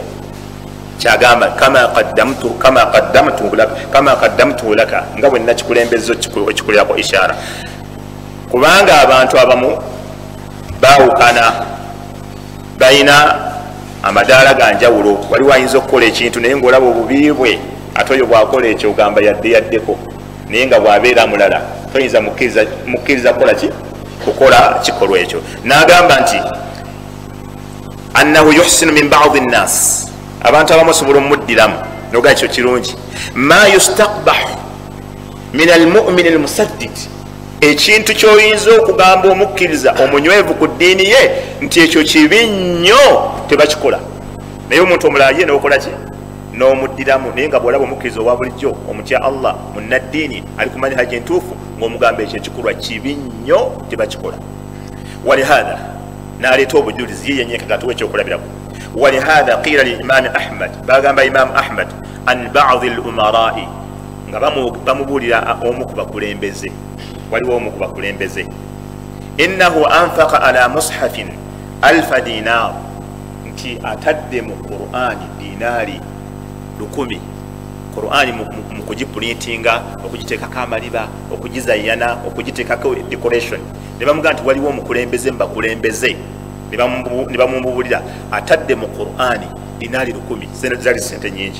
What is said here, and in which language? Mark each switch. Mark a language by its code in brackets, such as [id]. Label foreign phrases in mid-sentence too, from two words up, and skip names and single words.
[lg] kyagamba [ar] كما قدمته لك, [lg] nga bwe nakikulembeza okikulerako ishara, kubanga abantu abamu baawukana, balina amadaala ga njawulo. waliwo ayinza okukola ekintu naye ng'olaba obubi bwe, ate oyo bwakola ekyo ogamba yaddeko, naye nga bw'abeera mulala toyinza mukkiriza kukola ki, kukola kikolwa ekyo. n'agamba nti [ar] أنه يحسن من بعض الناس, [lg] abantu abamu osobola omuddiramu noga ekyo kirungi. [ar] ما يستقبح من المؤمن المسدد, [lg] ekintu kyoyinza okugamba omukkiriza omunywevu ku ddiini ye nti ekyo kibi nnyo tebakikola, naye omuntu omulala ye n'okola ki, n'omuddiramu. naye nga bw'olaba omukkiriza owa bulijjo omutya Allah munnaddiini ali ku manhaji entuufu ng'omugamba ekyo ekikolwa kibi nnyo tebakikola. walihadha n'aleeta obujulizi ye yennyini kagatuwa ekyokulabirako. [ar] ولهذا قيل للإمام أحمد, [lg] bagamba imamu ahmad [ar] عن بعض الأمراء, [lg] nga bamubuulira omu ku bakulembeze, waliwo omu ku bakulembeze, [ar] إنه أنفق على مصحف 1000 دينار, [lg] nti atadde mu qur'ani dinaari 1000. qur'ani mu kugiprintinga, okugiteekako amaliba, okugizayana, okugiteekako decoration. ne bamugamba nti waliwo omukulembeze mubakulembeze, ne bamumubulira atadde mu qur'ani dinaari 1000, zali sente nyingi.